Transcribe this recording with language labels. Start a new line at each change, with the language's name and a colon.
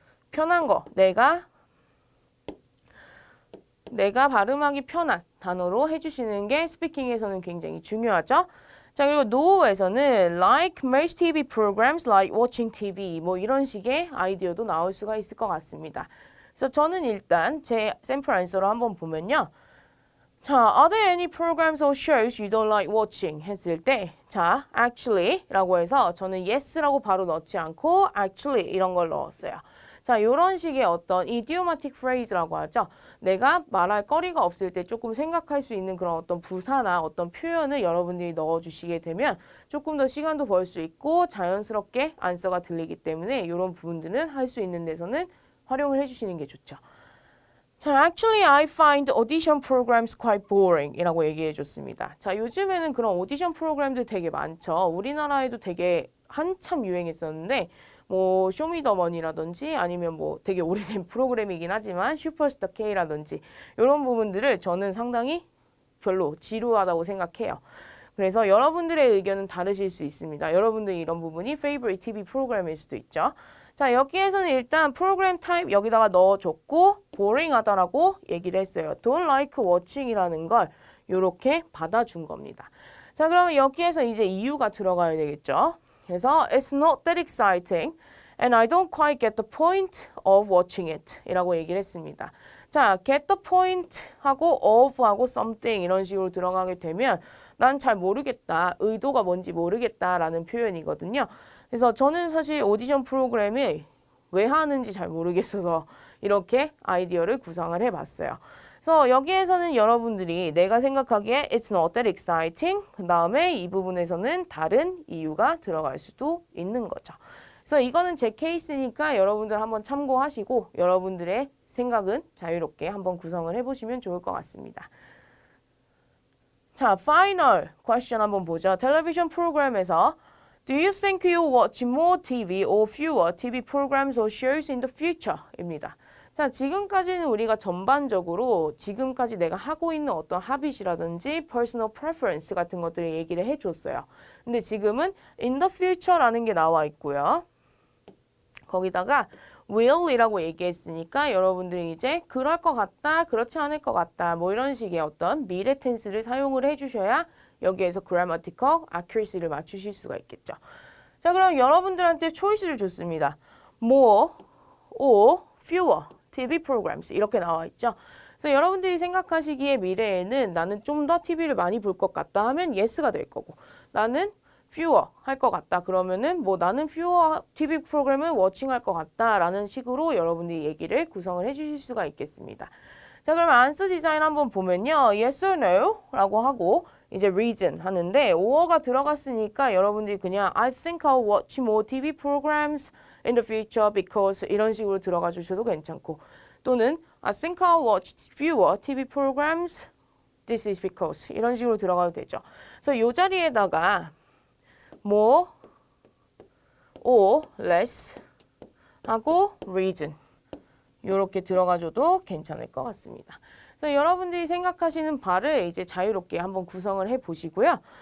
Korean: 편한 거, 내가 발음하기 편한 단어로 해주시는 게 스피킹에서는 굉장히 중요하죠. 자, 그리고 no에서는
English: like most TV programs like watching TV
Korean: 뭐 이런 식의 아이디어도 나올 수가 있을 것 같습니다. 그래서 저는 일단 제 샘플 안서로 한번 보면요.
English: 자, are there any programs or shows you don't like watching?
Korean: 했을 때 자, actually 라고 해서 저는 yes라고 바로 넣지 않고 actually 이런 걸 넣었어요. 자, 요런 식의 어떤 idiomatic phrase라고 하죠. 내가 말할 거리가 없을 때 조금 생각할 수 있는 그런 어떤 부사나 어떤 표현을 여러분들이 넣어주시게 되면 조금 더 시간도 벌 수 있고 자연스럽게 안서가 들리기 때문에 이런 부분들은 할 수 있는 데서는 활용을 해주시는 게 좋죠.
English: 자, actually I find audition programs quite boring
Korean: 이라고 얘기해 줬습니다. 자, 요즘에는 그런 오디션 프로그램들 되게 많죠. 우리나라에도 되게 한참 유행했었는데 뭐 쇼미더머니라든지 아니면 뭐 되게 오래된 프로그램이긴 하지만 슈퍼스타 K라든지 이런 부분들을 저는 상당히 별로 지루하다고 생각해요. 그래서 여러분들의 의견은 다르실 수 있습니다. 여러분들이 이런 부분이 favorite TV 프로그램일 수도 있죠. 자, 여기에서는 일단 프로그램 타입 여기다가 넣어줬고 boring하다라고 얘기를 했어요. don't like watching이라는 걸 이렇게 받아준 겁니다. 자, 그러면 여기에서 이제 이유가 들어가야 되겠죠. 그래서
English: it's not that exciting and I don't quite get the point of watching it
Korean: 이라고 얘기를 했습니다. 자, get the point 하고 of 하고 something 이런 식으로 들어가게 되면 난 잘 모르겠다, 의도가 뭔지 모르겠다라는 표현이거든요. 그래서 저는 사실 오디션 프로그램을 왜 하는지 잘 모르겠어서 이렇게 아이디어를 구상을 해봤어요. 그래서 여기에서는 여러분들이 내가 생각하기에 it's not that exciting 그 다음에 이 부분에서는 다른 이유가 들어갈 수도 있는 거죠. 그래서 이거는 제 케이스니까 여러분들 한번 참고하시고 여러분들의 생각은 자유롭게 한번 구성을 해보시면 좋을 것 같습니다. 자, final question 한번 보죠. 텔레비전 프로그램에서
English: Do you think you watch more TV or fewer TV programs or shows in the future?
Korean: 입니다. 자, 지금까지는 우리가 전반적으로 지금까지 내가 하고 있는 어떤 habit이라든지 personal preference 같은 것들을 얘기를 해줬어요. 근데 지금은 in the future라는 게 나와 있고요. 거기다가 will이라고 얘기했으니까 여러분들이 이제 그럴 것 같다, 그렇지 않을 것 같다 뭐 이런 식의 어떤 미래 텐스를 사용을 해주셔야 여기에서 grammatical accuracy를 맞추실 수가 있겠죠. 자, 그럼 여러분들한테 초이스를 줬습니다. more or fewer TV programs 이렇게 나와 있죠. 그래서 여러분들이 생각하시기에 미래에는 나는 좀 더 TV를 많이 볼 것 같다 하면 yes가 될 거고 나는 fewer 할 것 같다 그러면은 뭐 나는 fewer TV 프로그램을 watching 할 것 같다 라는 식으로 여러분들이 얘기를 구성을 해주실 수가 있겠습니다. 자, 그러면 answer 디자인 한번 보면요.
English: yes or no 라고 하고 이제 reason 하는데 or가
Korean: 들어갔으니까 여러분들이 그냥
English: I think I'll watch more TV programs in the future because
Korean: 이런 식으로 들어가 주셔도 괜찮고 또는
English: I think I'll watch fewer TV programs this is because
Korean: 이런 식으로 들어가도 되죠. 그래서 이 자리에다가 more or less 하고 reason 이렇게 들어가줘도 괜찮을 것 같습니다. 그래서 여러분들이 생각하시는 바를 이제 자유롭게 한번 구성을 해 보시고요.